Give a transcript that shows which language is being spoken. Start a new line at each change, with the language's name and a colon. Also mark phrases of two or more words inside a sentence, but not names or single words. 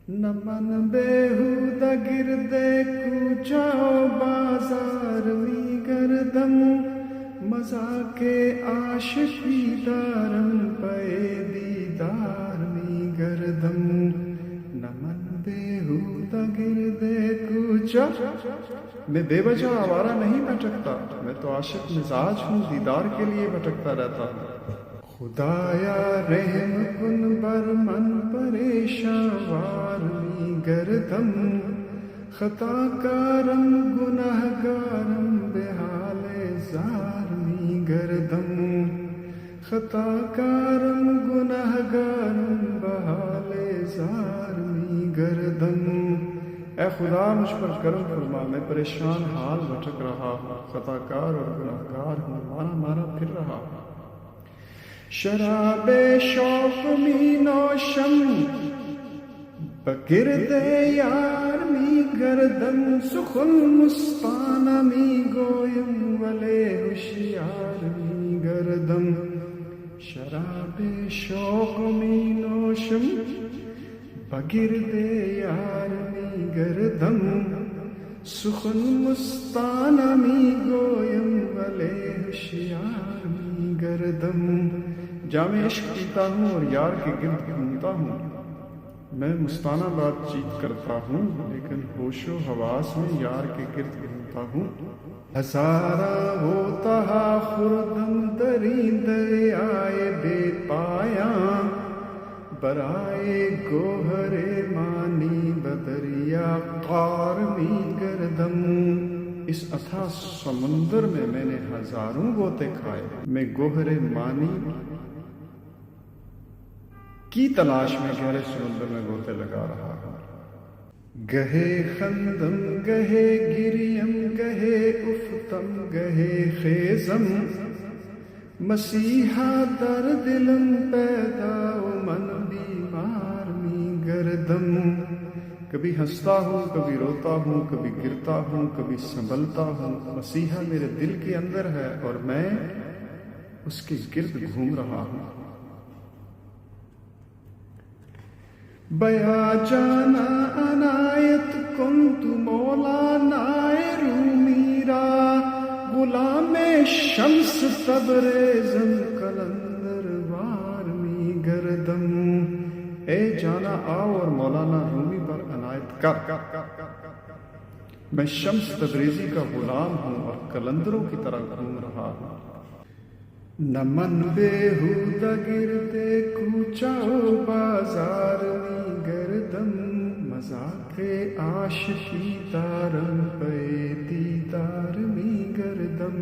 Persian: نہ من بیہودہ گردے کوچاؤ بازار می گردم مذاق عاشقی دارم پے دیدار می گردم نہ من بیہودہ گردے کوچا
Urdu: میں بے وجہ آوارہ نہیں بھٹکتا، میں تو عاشق مزاج ہوں، دیدار کے لیے بھٹکتا رہتا ہوں۔
Persian: خدایا رحم کن بر من پریشان وار می گردم خطا کارم گناہ گارم بحال زار می گردم خطا کارم گناہ گارم بحال زار می گردم۔
Urdu: اے خدا مجھ پر کرم فرما، میں پریشان حال بھٹک رہا ہوں، خطا کار اور گناہ گار ہوں، مارا مارا پھر رہا ہوں۔
Persian: شراب شوق می نوشم بگرد یار می گردم سخن مستانہ می گویم ولے ہوشیار می گردم۔ شراب شوق می نوشم بگرد یار می گردم سخن مستانہ می گویم ولے ہوشیار می گردم۔
Urdu: جام عشق پیتا ہوں اور یار کے گرد گھومتا ہوں، میں مستانہ بات چیت کرتا ہوں لیکن ہوش و حواس میں یار کے گرد گھومتا ہوں۔
Persian: ہزارہ ہوتا خردم دری دریائے بے پایاں برائے گوہر مانی بدریا قار می گردم۔
Urdu: اس اتھا سمندر میں نے ہزاروں غوطے کھائے، میں گوہر مانی کی تلاش میں گہرے سمندر میں غوطے لگا رہا ہوں۔
Persian: گہے خندم گہے گریم گہے افتم گہے خیزم مسیحا در دلم پیدا و من بیمار می گردم۔
Urdu: کبھی ہنستا ہوں، کبھی روتا ہوں، کبھی گرتا ہوں، کبھی سنبھلتا ہوں، مسیحا میرے دل کے اندر ہے اور میں اس کے گرد گھوم رہا ہوں۔
Persian: بیا جانا عنایت کنت مولانا رومیرا غلام شمس تبریزم قلندر وار می گردم۔
Urdu: اے جانا آؤ اور مولانا رومی پر عنایت کر، میں شمس تبریزی کا غلام ہوں اور قلندروں کی طرح گھوم رہا ہوں۔
Persian: نہ من بیہودہ گردے کوچاؤ بازار می گردم مذاق عاشقی دارم پے دیدار می گردم۔